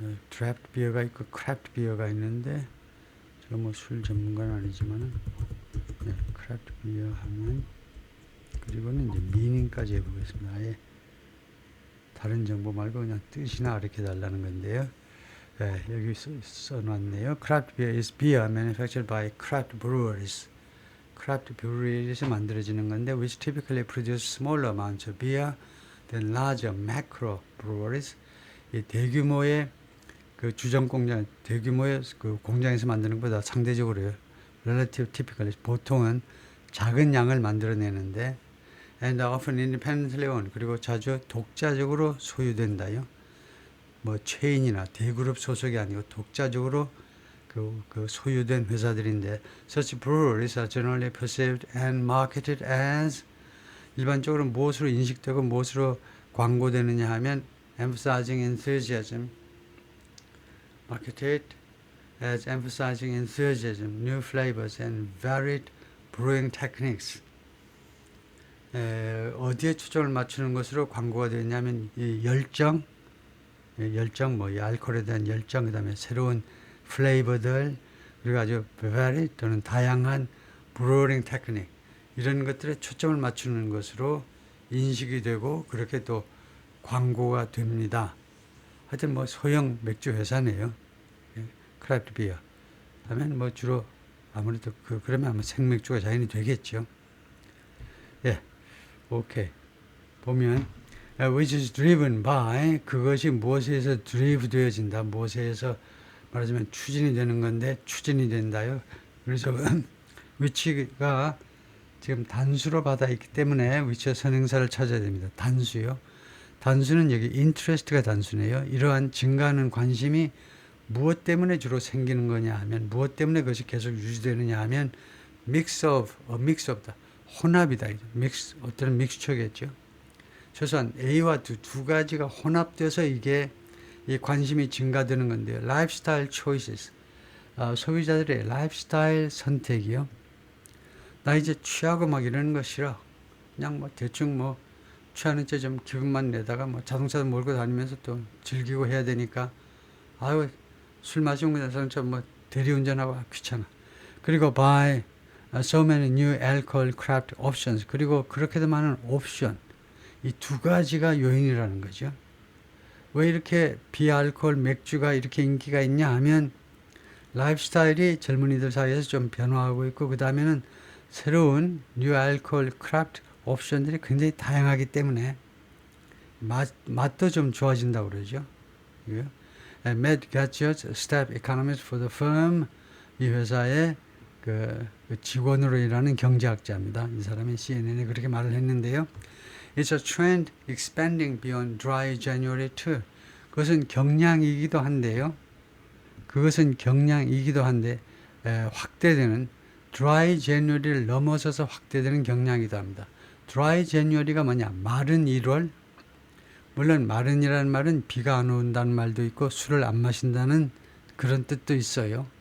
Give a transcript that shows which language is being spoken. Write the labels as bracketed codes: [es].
[ko] 드래프트 비어가 있고 크래프트 비어가 있는데 제가 뭐 술 전문가는 아니지만은 크래프트 비어 하면 그리고는 이제 미닝까지 해보겠습니다. 아예 다른 정보 말고 그냥 뜻이나 가르쳐 달라는 건데요. 여기 써놨네요. [en] Craft beer is beer manufactured by craft breweries. [ko] craft brewery에서 만들어지는 건데 [en] which typically produce smaller amounts of beer than larger macro breweries. [ko] 이 대규모의 그 주정 공장, 대규모의 그 공장에서 만드는 것보다 상대적으로요. relative typically 보통은 작은 양을 만들어내는데 [en] and often independently owned [ko] 그리고 자주 독자적으로 소유된다요. 뭐 체인이나 대그룹 소속이 아니고 독자적으로 그 소유된 회사들인데 [en] such breweries are generally perceived and marketed as [ko] 일반적으로 무엇으로 인식되고 무엇으로 광고되느냐 하면 [en] emphasizing enthusiasm marketed as emphasizing enthusiasm, new flavors and varied brewing techniques. [ko] 어디에 초점을 맞추는 것으로 광고가 되냐면 이 열정 뭐 이 알코올에 대한 열정 그다음에 새로운 플레이버들 그리고 아주 varied 또는 다양한 브루잉 테크닉 이런 것들에 초점을 맞추는 것으로 인식이 되고 그렇게 또 광고가 됩니다. 하여튼 뭐 소형 맥주 회사네요. 크래프트 비어 하면 뭐 주로 아무래도 그러면 아마 생맥주가 자연히 되겠죠. 오케이. [en] 보면 which is driven by [ko] 그것이 무엇에서 [en] drive 되어진다. [ko] 무엇에서 말하자면 추진이 되는 건데 추진이 된다요. 그래서 which가 지금 단수로 받아 있기 때문에 which의 선행사를 찾아야 됩니다. 단수요. 단수는 여기 interest가 단수네요. 이러한 증가하는 관심이 무엇 때문에 주로 생기는 거냐 하면 무엇 때문에 그것이 계속 유지되느냐 하면 mix of다. 혼합이다. 어떤 믹스처겠죠. 최소한 A와 두 가지가 혼합돼서 이게 이 관심이 증가되는 건데요. [en] lifestyle choices. [ko] 소비자들의 라이프스타일 선택이요. 나 이제 취하고 막 이러는 거 싫어. 그냥 뭐 대충 뭐 취하는 째 좀 기분만 내다가 뭐 자동차도 몰고 다니면서 또 즐기고 해야 되니까 아유 술 마시고 나서는 좀 뭐 대리운전하고 귀찮아. [en] 그리고 by so many new alcohol craft options. [ko] 그리고 그렇게도 많은 옵션. 이 두 가지가 요인이라는 거죠. 왜 이렇게 비알코올 맥주가 이렇게 인기가 있냐 하면 라이프스타일이 젊은이들 사이에서 좀 변화하고 있고 그 다음에는 새로운 뉴 알코올 크래프트 옵션들이 굉장히 다양하기 때문에 맛도 좀 좋아진다고 그러죠. [en] Matt Gadget's staff economist for the firm [ko] 이 회사의 그 직원으로 일하는 경제학자입니다. 이 사람이 CNN에 그렇게 말을 했는데요. [en] It's a trend expanding beyond dry January too. [ko] 그것은 경량이기도 한데요. 그것은 경량이기도 한데 확대되는 드라이 제뉴얼리를 넘어서서 확대되는 경량이기도 합니다. 드라이 제뉴얼리가 뭐냐? 마른 1월. 물론 마른이라는 말은 비가 안 온다는 말도 있고 술을 안 마신다는 그런 뜻도 있어요.